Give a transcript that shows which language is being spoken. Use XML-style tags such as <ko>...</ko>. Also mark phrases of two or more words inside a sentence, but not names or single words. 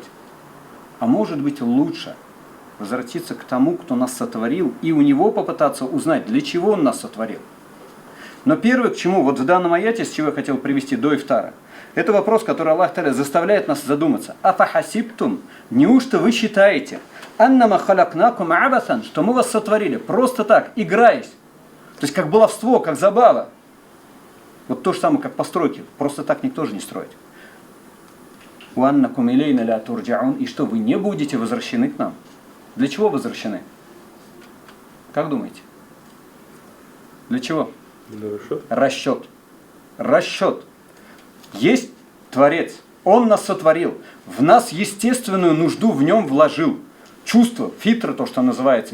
<ru>А может быть лучше возвратиться к тому, кто нас сотворил, и у него попытаться узнать, для чего Он нас сотворил. Но первое, к чему, вот в данном аяте, с чего я хотел привести до ифтара, это вопрос, который Аллах Та'аля заставляет нас задуматься. Афахасибтум, неужто вы считаете,</ru> <ar>أنما خلقناكم عبثا,</ar> <ru>что мы вас сотворили просто так, играясь, то есть как баловство, как забава. Вот то же самое, как постройки. Просто так никто же не строит.</ru> <ar>«وأنكم إلينا لا ترجعون».</ar> <ru>И что, вы не будете возвращены к нам? Для чего возвращены? Как думаете? Для чего? Расчет. Расчет. Есть Творец. Он нас сотворил. В нас естественную нужду в нем вложил. Чувство, фитра, то, что называется.</ru>